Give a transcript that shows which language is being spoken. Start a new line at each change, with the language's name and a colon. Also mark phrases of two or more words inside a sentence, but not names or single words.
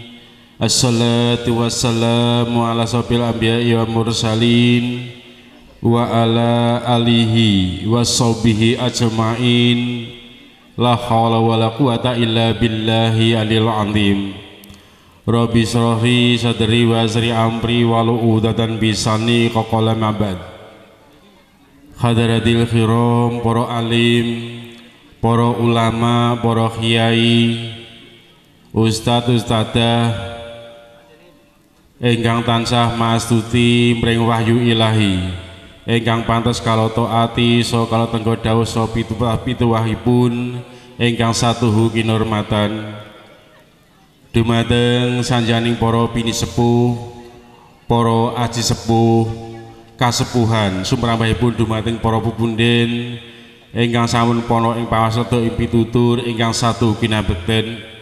Arabic: الصلاة والسلام على أشرف الأنبياء والمرسلين وعلى آله وصحبه أجمعين لا حول ولا قوة إلا بالله العلي العظيم. رب اشرح لي صدري ويسر أمري واحلل عقدة من لساني يفقهوا قولي. حضرات الكرام,
Javanese: para alim, para ulama, para kiai, ustadz ustadzah ingkang tansah mastuti mring wahyu ilahi ingkang pantes kala taati so kala tenggo dawuh so pituwahipun ingkang satuhu kinurmatan dumateng sanjaning para pinisepuh para aji sepuh kasepuhan sumrambahipun dumateng para pupunden ingkang sampun pono ing pawasada ing pitutur ingkang satu kinabekten